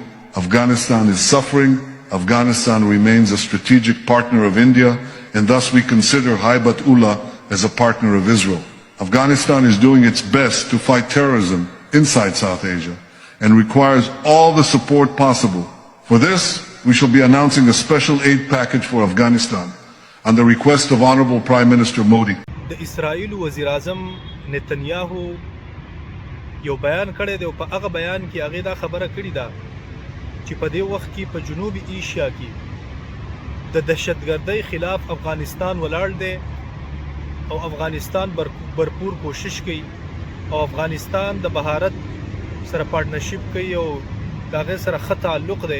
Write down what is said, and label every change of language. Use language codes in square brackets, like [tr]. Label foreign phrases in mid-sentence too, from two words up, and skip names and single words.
[en] Afghanistan is suffering. Afghanistan remains a strategic partner of India, and thus we consider Haibat-Ullah as a partner of Israel. Afghanistan is doing its best to fight terrorism inside South Asia and requires all the support possible. For this, we shall be announcing a special aid package for Afghanistan on the request of Honorable Prime Minister Modi. [ps] د اسرائیل وزیر اعظم نتنیاهو یو بیان کړی دی او په هغه بیان کې هغې دا خبره کړې ده چې په دې وخت کې په جنوبي ایشیا کې د دهشتګردۍ خلاف افغانستان ولاړ دی او افغانستان برپور کوشش کوي او افغانستان د بهارت سره پارټنرشپ کوي او د هغې سره ښه تعلق دی.